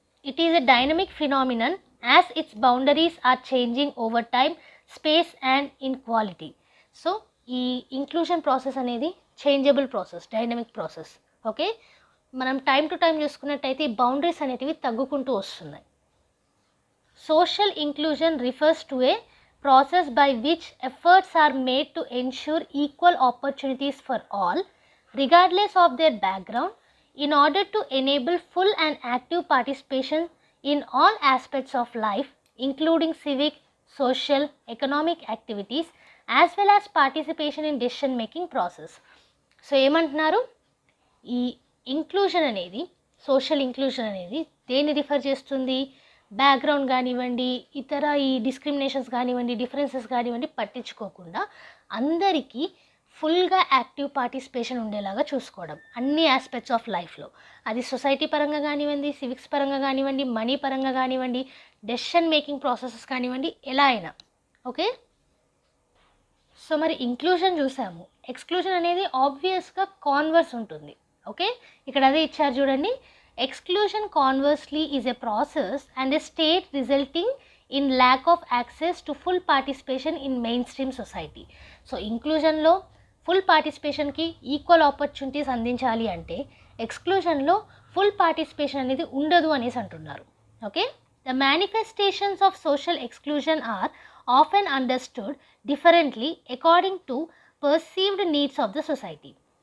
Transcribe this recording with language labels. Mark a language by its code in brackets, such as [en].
[en] It is a dynamic phenomenon as its boundaries are changing over time, space and in quality. [te] So ఈ inclusion process అనేది changeable process, dynamic process. Okay, మనం time to time చూసుకున్నట్టయితే ఈ boundaries అనేటివి తగ్గుకుంటూ వస్తున్నాయి. [en] Social inclusion refers to a process by which efforts are made to ensure equal opportunities for all, regardless of their background, in order to enable full and active participation in all aspects of life, including civic, social, economic activities, as well as participation in decision making process. [te] So ఏమంటున్నారు, ఈ inclusion అనేది, social inclusion అనేది దేన్ని refer చేస్తుంది, background కానివ్వండి, ఇతర ఈ discriminations కానివ్వండి, డిఫరెన్సెస్ కానివ్వండి పట్టించుకోకుండా అందరికీ ఫుల్గా యాక్టివ్ పార్టిసిపేషన్ ఉండేలాగా చూసుకోవడం అన్ని ఆస్పెక్ట్స్ ఆఫ్ లైఫ్లో. అది సొసైటీ పరంగా కానివ్వండి, సివిక్స్ పరంగా కానివ్వండి, మనీ పరంగా కానివ్వండి, డెసిషన్ మేకింగ్ ప్రాసెసెస్ కానివ్వండి, ఎలా అయినా. ఓకే, సో మరి ఇంక్లూజన్ చూసాము. ఎక్స్క్లూజన్ అనేది ఆబ్వియస్గా కాన్వర్స్ ఉంటుంది. ఓకే, ఇక్కడ అదే ఇచ్చారు చూడండి. [en] Exclusion conversely is a process and a state resulting in lack of access to full participation in mainstream society. [te] So ఇంక్లూజన్లో full పార్టిసిపేషన్కి equal opportunities అందించాలి అంటే ఎక్స్క్లూజన్లో ఫుల్ పార్టిసిపేషన్ అనేది ఉండదు అనేసి అంటున్నారు. [en] Okay, the manifestations of social exclusion are often understood differently according to perceived needs of the society.